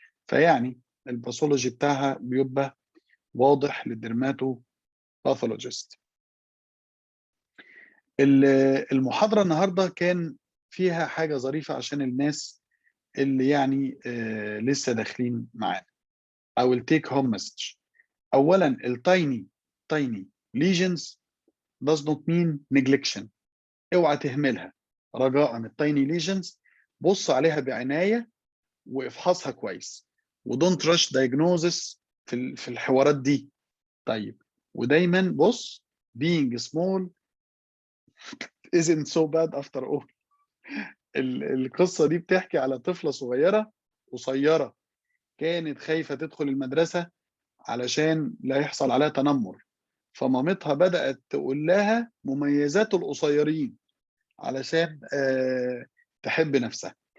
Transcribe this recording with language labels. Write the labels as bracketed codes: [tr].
[ar] فيعني الباثولوجي بتاعها بيبقى واضح للدرماتو باثولوجيست. المحاضره النهارده كان فيها حاجه ظريفه عشان الناس اللي يعني لسه داخلين معانا، او التيك هوم مسج. اولا التايني ليجنز [en] does not mean neglection. [ar] اوعى تهملها رجاء. التايني ليجنز بص عليها بعنايه وافحصها كويس، ودونت رش دايجنوزس في الحوارات دي. طيب، ودايما بص [en] being small isn't so bad after all. [ar] القصه دي بتحكي على طفله صغيره قصيره كانت خايفه تدخل المدرسه علشان لا يحصل عليها تنمر، فمامتها بدأت تقول لها مميزات القصيرين علشان تحب نفسها.